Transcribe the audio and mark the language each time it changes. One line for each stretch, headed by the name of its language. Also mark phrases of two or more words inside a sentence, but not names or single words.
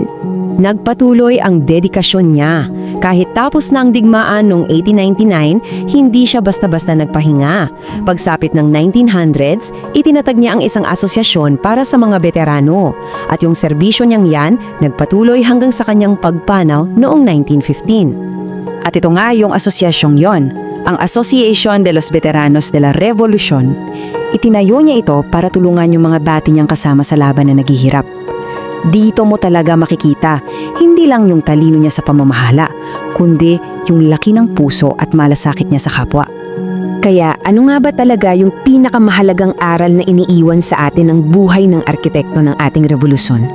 Filipino: Nagpatuloy ang dedikasyon niya. Kahit tapos na ang digmaan noong 1899, hindi siya basta-basta nagpahinga. Pagsapit ng 1900s, itinatag niya ang isang asosyasyon para sa mga veterano. At yung serbisyo niyang yan, nagpatuloy hanggang sa kanyang pagpanaw noong 1915. At ito nga yung asosyasyong yon, ang Association de los Veteranos de la Revolución. Itinayo niya ito para tulungan yung mga dati niyang kasama sa laban na naghihirap. Dito mo talaga makikita, hindi lang yung talino niya sa pamamahala, kundi yung laki ng puso at malasakit niya sa kapwa. Kaya ano nga ba talaga yung pinakamahalagang aral na iniiwan sa atin ng buhay ng arkitekto ng ating revolusyon?